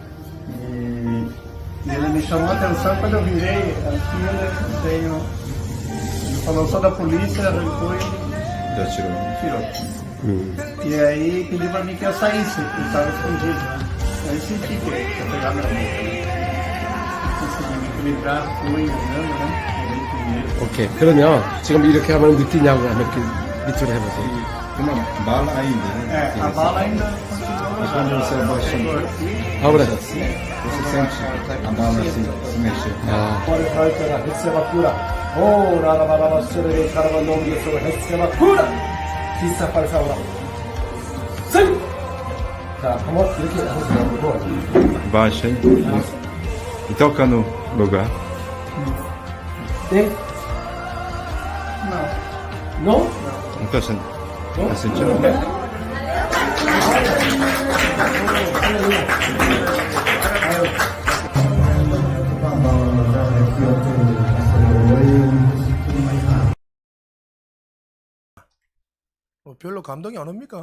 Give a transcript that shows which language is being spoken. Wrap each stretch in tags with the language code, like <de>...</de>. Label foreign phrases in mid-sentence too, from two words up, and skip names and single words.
<pt>E ele me chamou a atenção quando eu virei aqui, ele falou, sou da polícia, arrancou e atirou. E aí pediu pra mim que eu saísse, eu estava escondido. Aí senti que eu pegar minha mão. Consegui me equilibrar, fui andando, né?</pt> <ko>오케이. 그러면 지금 이렇게 하면 느끼냐고 한번 이렇게 밑으로 해보세요.</ko> <pt>Uma bala ainda, né? A bala ainda Mas quando você abaixa,</pt> <ko>아무래.</ko> <pt>você sente a bala assim, se mexer.</pt> <ko>아, 헐헐거라 햇세바꾸라 오 라라바라바 쓰레기 가라바 농기에서 햇세바꾸라 기사빨 싸우라 생! 자 한번 이렇게 하고</ko> <pt>Baixa, hein? E toca no lugar.</pt> <ko>땡?</ko> <pt>Não.</pt> <ko>노?</ko> <pt>Não tá sentindo?</pt> <ko>별로 감동이 안 옵니까?</ko>